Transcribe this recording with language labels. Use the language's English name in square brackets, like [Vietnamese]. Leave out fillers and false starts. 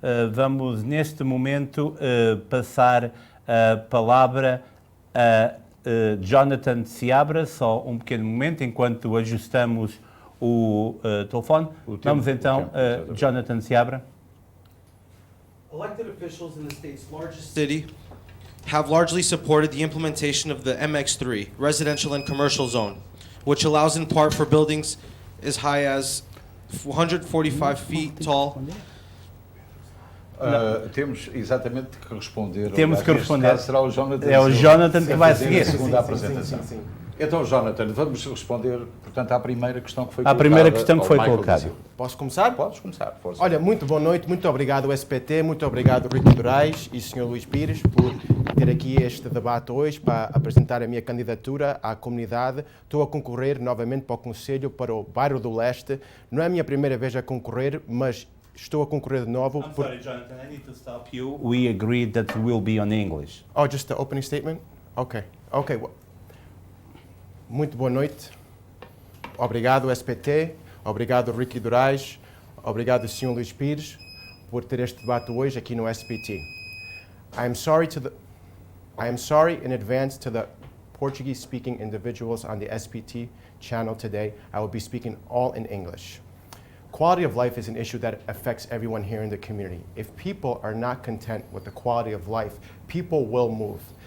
[Portuguese] vamos neste momento passar a palavra a Jonathan Seabra, só um pequeno momento, enquanto ajustamos o telefone. Vamos então a Jonathan Seabra. [English] Elected officials in the state's largest city have largely supported the implementation of the MX3, residential and commercial zone, which allows in part for buildings as high as 145 feet tall. [Portuguese] Temos exatamente que responder. Temos que responder. Caso será o Jonathan. É o Jonathan que vai seguir. A segunda apresentação. Sim. Então, Jonathan, vamos responder, portanto, à primeira questão que foi colocada. À primeira questão que foi colocada. Posso começar? Podes começar, força. Olha, muito boa noite, muito obrigado SPT, muito obrigado Rico Durais e Sr. Luís Pires por ter aqui este debate hoje para apresentar a minha candidatura à comunidade. Estou a concorrer novamente para o Conselho, para o bairro do Leste. Não é a minha primeira vez a concorrer, mas estou a concorrer de novo. [English] Sorry, Jonathan, I need to stop you. We agreed that it will be on English. Oh, just the opening statement? Okay. [Portuguese] Muito boa noite. Obrigado, SPT. Obrigado, Ricky Durais. Obrigado, Sr. Luís Pires, por ter este debate hoje aqui no SPT. [English] I am sorry in advance to the Portuguese-speaking individuals on the SPT channel today. I will be speaking all in English. Quality of life is an issue that affects everyone here in the community. If people are not content with the quality of life, people will move.